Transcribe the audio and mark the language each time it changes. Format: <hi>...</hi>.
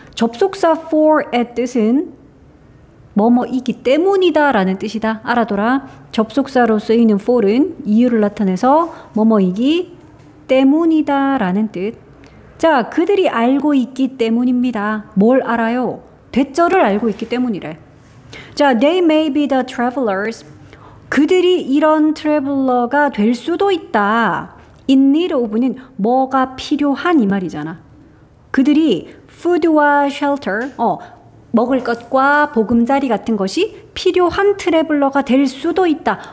<ko>접속사 for의 뜻은 뭐뭐이기 때문이다 라는 뜻이다. 알아둬라. 접속사로 쓰이는 for은 이유를 나타내서 뭐뭐이기 때문이다 라는 뜻. 자, 그들이 알고 있기 때문입니다. 뭘 알아요? 대절을 알고 있기 때문이래.</ko> <en>자, they may be the travelers.</en> <ko>그들이 이런 트래블러가 될 수도 있다. in need of는 뭐가 필요한 이 말이잖아. 그들이 food와 shelter, 먹을 것과 보금자리 같은 것이 필요한 트래블러가 될 수도 있다.</ko>